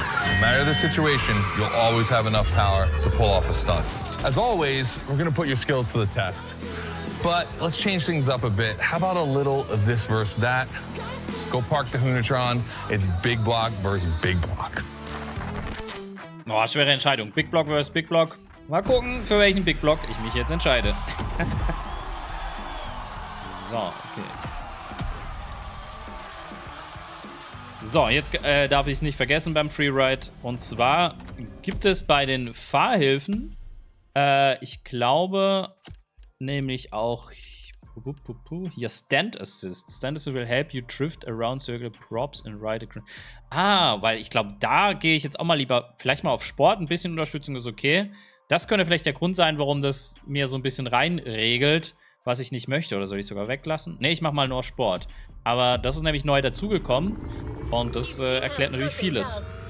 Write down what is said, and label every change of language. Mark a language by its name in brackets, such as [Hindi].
[English] No matter the situation, you'll always have enough power to pull off a stunt. As always, we're gonna put your skills to the test. But let's change things up a bit. How about a little of this versus that? Go park the Hoonatron. It's Big Block versus Big Block. [German] Oh, schwere Entscheidung. Big Block versus Big Block. Mal gucken, für welchen Big Block ich mich jetzt entscheide. So, okay. So, jetzt darf ich es nicht vergessen beim Freeride. Und zwar gibt es bei den Fahrhilfen, ich glaube, nämlich auch hier Stand Assist. [English] Stand Assist will help you drift around circle props and ride a... [German] Ah, weil ich glaube, da gehe ich jetzt auch mal lieber vielleicht mal auf Sport. Ein bisschen Unterstützung ist okay. Das könnte vielleicht der Grund sein, warum das mir so ein bisschen reinregelt, was ich nicht möchte. Oder soll ich sogar weglassen? Ne, ich mache mal nur Sport. Aber das ist nämlich neu dazugekommen. Und das erklärt natürlich vieles.